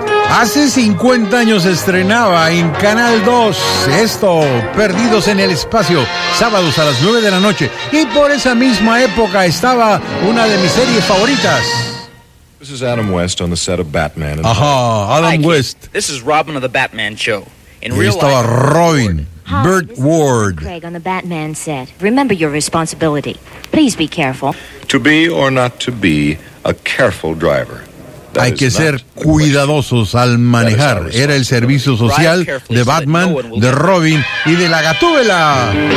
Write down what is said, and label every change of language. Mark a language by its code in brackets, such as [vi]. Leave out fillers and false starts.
[es] Hace 50 años estrenaba en Canal 2 esto, Perdidos en el Espacio, sábados a las 9 de la noche. Y por esa misma época estaba una de mis series favoritas. [en] This is Adam West on the set of Batman. [es] Ajá, Adam West. [en] This is Robin of the Batman Show. [es] Y estaba Robin, Burt Ward. [en] Craig on the Batman set. Remember your responsibility. Please be careful. To be or not to be a careful driver. [es] Hay que ser cuidadosos al manejar. Era el servicio social de Batman, de Robin y de la Gatúbela.